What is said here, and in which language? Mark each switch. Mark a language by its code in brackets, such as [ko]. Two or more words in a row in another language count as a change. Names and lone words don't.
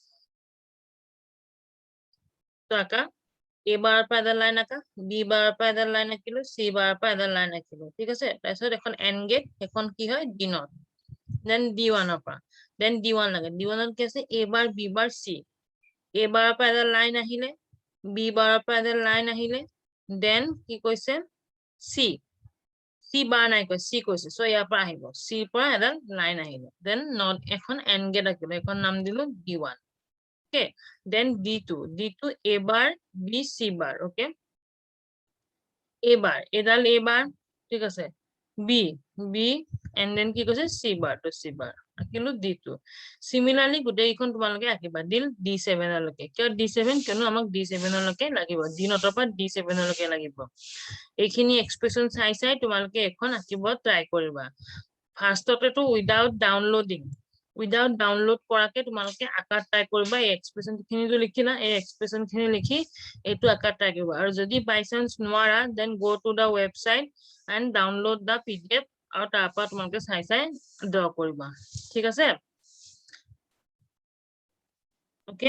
[as] তো আঁকা A বাৰৰ পৰা এটা লাইন আঁকা B বাৰৰ পৰা এটা লাইন আঁকিলো C বাৰৰ পৰা এটা লাইন আঁকিলো ঠিক আছে তাৰপিছত এখন [en] AND gate [as] এখন কি হয় D [en] not then [as] D1 ৰ পৰা দেন D1 লাগে D1 ত কি আছে A বাৰ B বাৰ C A বাৰৰ পৰা এটা লাইন আহিলে B বাৰৰ পৰা এটা লাইন আহিলে দেন কি কৈছে C বাৰ নাই কৈ C কৈছে সো ইয়াৰ পৰা আহিব C পৰা এটা লাইন আহিলে [en] then not [as] এখন [en] AND gate [as] আঁকিলো এখন নাম দিলো D1 [en] okay then D2 A bar B C bar okay A bar [as] এডাল A bar ঠিক আছে [en] B and then [as] কি কৈছে [en] C bar to C bar [as] আঁকিলো D2 similarly গোটেইখন তোমালোকে আঁকিবা দিল D7 লৈকে কিয় D7 কিয়নো আমাক D7 লৈকে লাগিব D0 ৰ পৰা D7 লৈকে লাগিব এইখিনি এক্সপ্ৰেশন চাই তোমালোকে এখন আঁকিব ট্ৰাই কৰিবা ফাৰ্ষ্টতেটো [en] without download [as] কৰাকে তোমালোকে আঁকা ট্ৰাই কৰিবা এই এক্সপ্ৰেশন খিনিটো লিখিলা এই এক্সপ্ৰেশন খিনি লিখি এইটো আঁকা ট্ৰাই কৰিবা আৰু যদি [en] by chance [as] নোৱাৰা [en] then go to the website and download the PDF [as] আৰু তাৰ পৰা তোমালোকে চাই চাই ড্ৰ কৰিবা ঠিক আছে ওকে